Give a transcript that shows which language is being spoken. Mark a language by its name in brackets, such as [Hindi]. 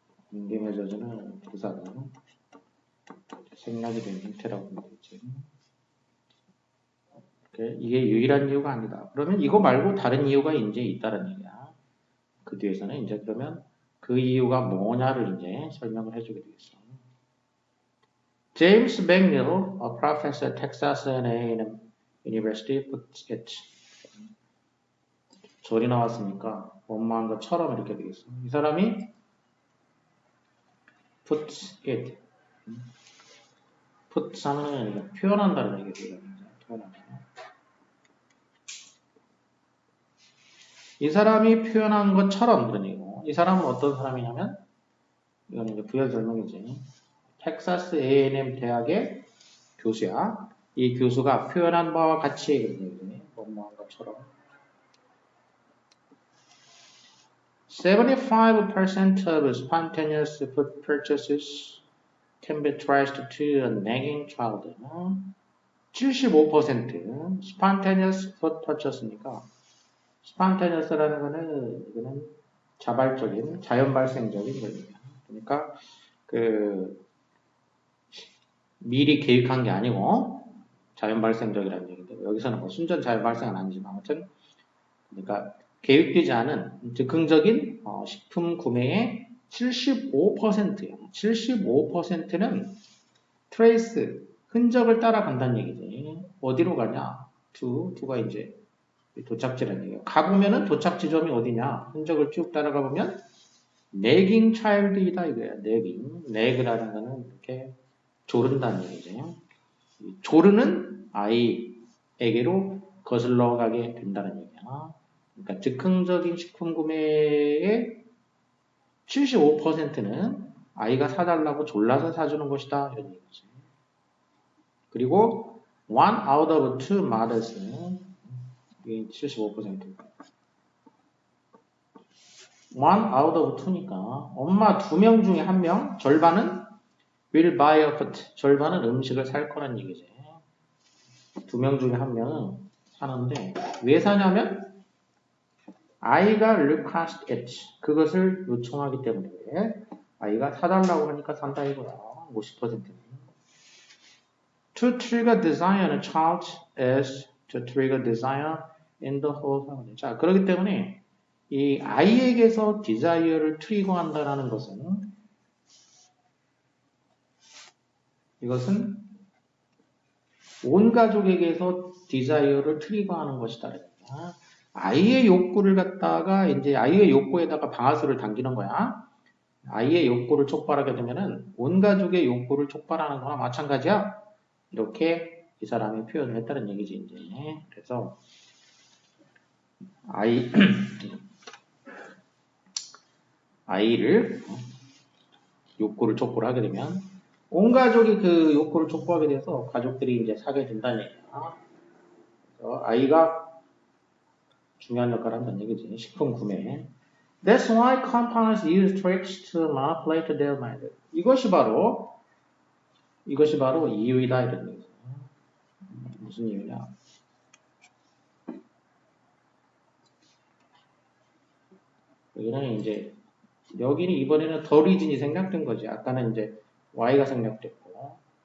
[Korean] 관계 맺어주는 부사가 생략이 된 형태라고 보면 되겠지. 이게 유일한 이유가 아니다. 그러면 이거 말고 다른 이유가 이제 있다는 얘기야. 그 뒤에서는 이제 그러면 그 이유가 뭐냐를 이제 설명을 해주게 되겠어. [English] James McNeil, a professor at Texas A&M University, puts it. [Korean] 절이 나왔으니까 원망한 것처럼 이렇게 되겠어. 이 사람이 [English] puts it. [Korean] puts 하는 표현한다는 얘기예요. 표현한다. 이 사람이 표현한 것처럼 그런 얘기고, 이 사람은 어떤 사람이냐면, 이건 이제 부연 설명이지. 텍사스 A&M 대학의 교수야. 이 교수가 표현한 바와 같이 그런 얘기지. 뭐한 것처럼. [English] 75% of spontaneous food purchases can be traced to a nagging child. [Korean] 75% [English] spontaneous food purchase [Korean] 니까 spontaneous라는 거는 이거는 자발적인, 자연 발생적인 거예요. 그러니까 미리 계획한 게 아니고 자연 발생적이라는 얘기인데 여기서는 뭐 순전 자연 발생은 아니지만 아무튼 그러니까 계획되지 않은 즉흥적인 식품 구매의 75%예요. 75%는 트레이스 흔적을 따라간다는 얘기지. 어디로 가냐? 투가 이제 도착지라는 얘기예요. 가보면은 도착 지점이 어디냐? 흔적을 쭉 따라가 보면 [English] nagging child [Korean] 이다 이거야. nagging. nag라는 거는 이렇게 조른다는 얘기죠. 조르는 아이에게로 거슬러 가게 된다는 얘기야. 그러니까 즉흥적인 식품 구매의 75%는 아이가 사달라고 졸라서 사주는 것이다 이런 얘기지. [English] 그리고 one out of two mothers 이게 75%. one out of two [Korean] 니까 엄마 2명 중에 1명 절반은 [English] will buy a food [Korean] 절반은 음식을 살 거란 얘기지. 2명 중에 1명은 사는데 왜 사냐면 아이가 [English] request it [Korean] 그것을 요청하기 때문에 아이가 사달라고 하니까 산다 이거야. 50%는. [English] To trigger desire in a child is to trigger desire in the whole family. [Korean] 자, 그렇기 때문에 이 아이에게서 desire를 트리거한다는 것은 이것은 온 가족에게서 desire를 트리거하는 것이다. 아이의 욕구를 갖다가 이제 아이의 욕구에다가 방아쇠를 당기는 거야. 아이의 욕구를 촉발하게 되면은 온 가족의 욕구를 촉발하는 거나 마찬가지야. 이렇게 이 사람이 표현을 했다는 얘기지 이제. 그래서 아이를 욕구를 촉구를 하게 되면 온 가족이 그 욕구를 촉구하게 돼서 가족들이 이제 사게 된다는 얘기야. 그래서 아이가 중요한 역할을 한다는 얘기지. 식품 구매. [English] That's why compounders use tricks to manipulate their mind. [Korean] 이것이 바로 이유이다 이런 얘기죠. 무슨 이유냐? 여기는 이제 여기는 이번에는 더 리즌이 생략된 거지. 아까는 이제 y가 생략됐고.